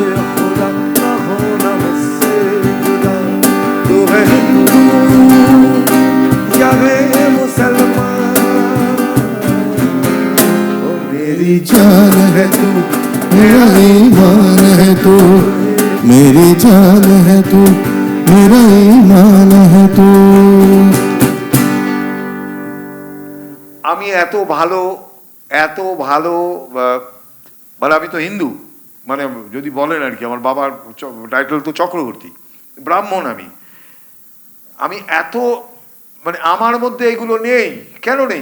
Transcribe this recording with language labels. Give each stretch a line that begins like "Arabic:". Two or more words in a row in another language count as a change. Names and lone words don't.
Hindi: मेरी जान है तू, मेरा ईमान है तू, मेरी जान है तू, मेरा ईमान है तू।
Bangla: আমি এত ভালো মানে আমি তো হিন্দু, মানে যদি বলেন আর কি, আমার বাবার টাইটেল তো চক্রবর্তী, ব্রাহ্মণ। আমি এত মানে আমার মধ্যে এগুলো নেই। কেন নেই?